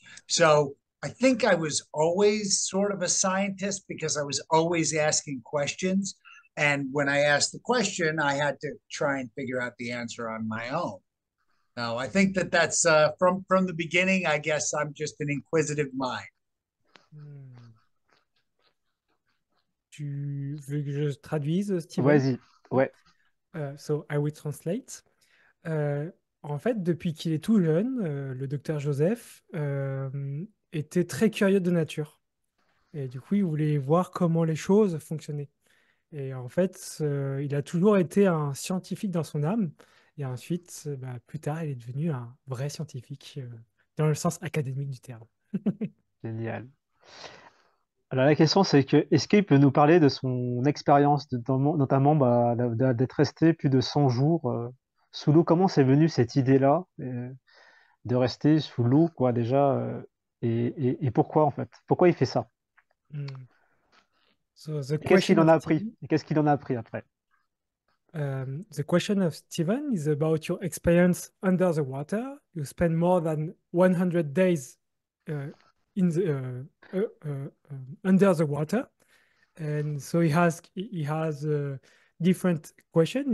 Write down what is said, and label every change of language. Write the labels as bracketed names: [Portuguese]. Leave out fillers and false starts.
[English] So I think I was always sort of a scientist because I was always asking questions. And when I asked the question, I had to try and figure out the answer on my own. No, I think that that's from the beginning. I guess I'm just an inquisitive mind. Hmm. [French] Tu veux que je traduise, Steven? Vas-y. Ouais. [English] So I will translate. [French] Euh, En fait, depuis qu'il est tout jeune, le docteur Joseph était très curieux de nature. Et du coup, il voulait voir comment les choses fonctionnaient. Et en fait, il a toujours été un scientifique dans son âme. Et ensuite, plus tard, il est devenu un vrai scientifique dans le sens académique du terme. Génial. Alors la question c'est que est-ce qu'il peut nous parler de son expérience, notamment bah, d'être resté plus de 100 jours sous l'eau? Comment c'est venu cette idée-là de rester sous l'eau, quoi, déjà, et pourquoi en fait? Pourquoi il fait ça? [English] Mm. So the [French] Et qu'est-ce qu'il en [English] of [French] a appris? [English] Stephen, [French] Et qu'est-ce qu'il en a appris après? [English] the question of Stephen is about your experience under the water. You spend more than 100 days uh, in the under the water, and so he has a different question.